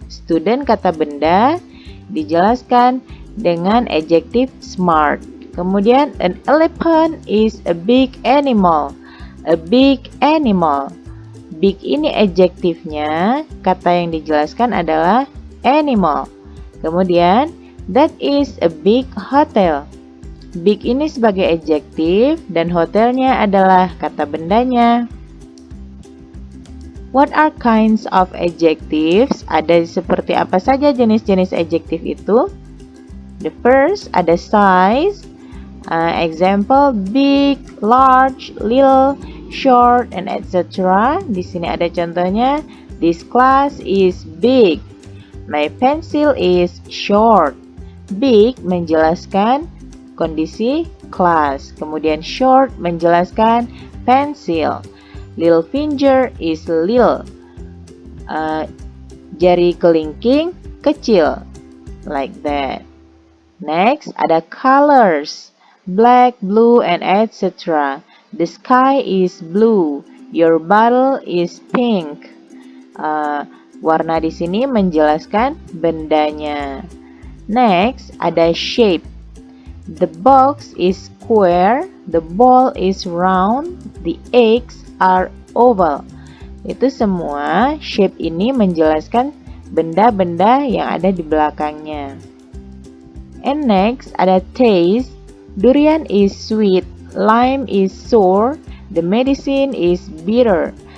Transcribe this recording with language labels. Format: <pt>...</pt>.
<id>Student kata benda dijelaskan dengan adjektif smart. Kemudian</id> <en>an elephant is a big animal. A big animal.</en> <id>Big ini adjektifnya, kata yang dijelaskan adalah animal. Kemudian</id> <en>that is a big hotel.</en> <id>Big ini sebagai adjektif dan hotelnya adalah kata bendanya.</id> <en>What are kinds of adjectives?</en> <id>Ada seperti apa saja jenis-jenis adjektif itu?</id> <en>The first</en> <id>ada</id> <en>size. Example big, large, little, short, and etc.</en> <id>Di sini ada contohnya.</id> <en>This class is big. My pencil is short. Big</en> <id>menjelaskan kondisi kelas. Kemudian short menjelaskan pensil.</id> <en>Little finger is little.</en> <id>Jari kelingking kecil.</id> <en>Like that. Next</en> <id>ada</id> <en>colors. Black, blue, and etc. The sky is blue. Your bottle is pink.</en> <id>Warna di sini menjelaskan bendanya.</id> <en>Next</en> <id>ada</id> <en>shape. The box is square, the ball is round, the eggs are oval.</en> <id>Itu semua shape ini menjelaskan benda-benda yang ada di belakangnya.</id> <en>And next</en> <id>ada</id> <en>taste. Durian is sweet, lime is sour, the medicine is bitter.</en>